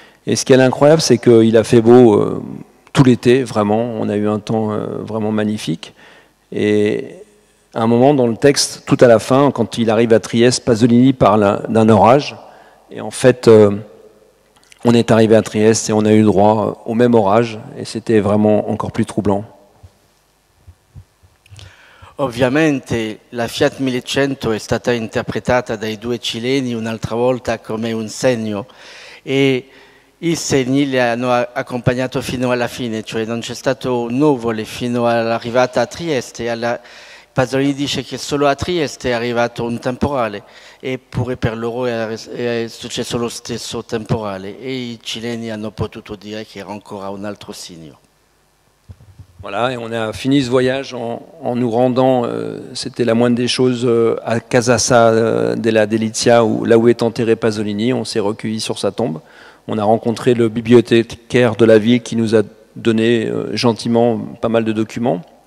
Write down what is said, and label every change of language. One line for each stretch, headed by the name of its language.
French: Et ce qui est incroyable, c'est qu'il a fait beau tout l'été, vraiment, on a eu un temps vraiment magnifique, et à un moment dans le texte, tout à la fin, quand il arrive à Trieste, Pasolini parle d'un orage, et en fait on est arrivé à Trieste et on a eu droit au même orage et c'était vraiment encore plus troublant.
Italian: Ovviamente la Fiat 1100 è stata interpretata dai 2 cileni un'altra volta come un segno e i segni li hanno accompagnato fino alla fine, cioè non c'è stato nuvole fino all'arrivata a Trieste. Pasolini dice che solo a Trieste è arrivato un temporale, eppure per loro è successo lo stesso temporale e i cileni hanno potuto dire che era ancora un altro segno.
French: Voilà, et on a fini ce voyage en nous rendant, c'était la moindre des choses, à Casassa della Delizia, là où est enterré Pasolini. On s'est recueilli sur sa tombe. On a rencontré le bibliothécaire de la ville qui nous a donné gentiment pas mal de documents.